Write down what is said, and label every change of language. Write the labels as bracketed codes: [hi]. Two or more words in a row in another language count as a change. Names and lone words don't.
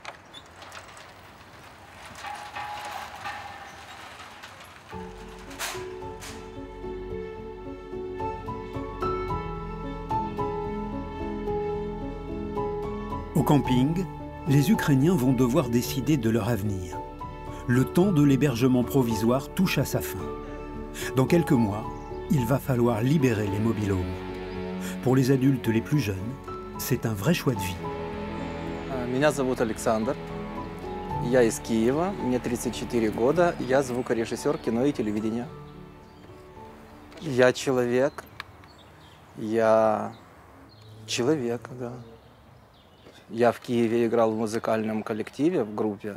[fr] Au camping, les Ukrainiens vont devoir décider de leur avenir. Le temps de l'hébergement provisoire touche à sa fin. Dans quelques mois, il va falloir libérer les mobil-homes. Pour les adultes les plus jeunes, c'est un vrai choix de vie. [ru] Меня зовут Александр. Я из Киева, мне 34 года. Я звукорежиссер кино и телевидения. Я человек. Да. Я в Киеве играл в музыкальном коллективе, в группе.